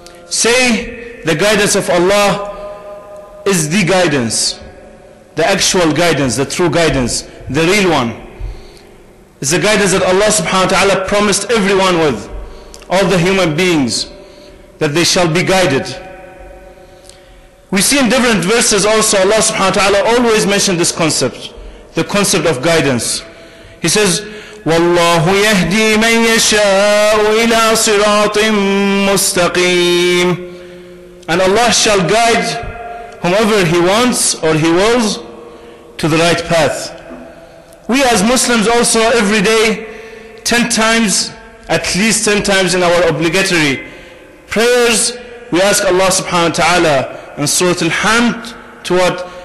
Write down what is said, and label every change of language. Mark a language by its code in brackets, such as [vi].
[en] Say, the guidance of Allah is the guidance, the actual guidance, the true guidance, the real one. It's the guidance that Allah subhanahu wa ta'ala promised everyone with. all the human beings, that they shall be guided. We see in different verses also Allah subhanahu wa ta'ala always mention this concept, the concept of guidance. He says, [ar] وَاللَّهُ يَهْدِي مَنْ يَشَاءُ إِلَىٰ صِرَاطٍ مُسْتَقِيمٍ. [en] And Allah shall guide whomever He wants or He wills to the right path. We as Muslims also every day, 10 times, at least 10 times in our obligatory prayers, we ask Allah subhanahu wa ta'ala in Surah Al-Hamd to what?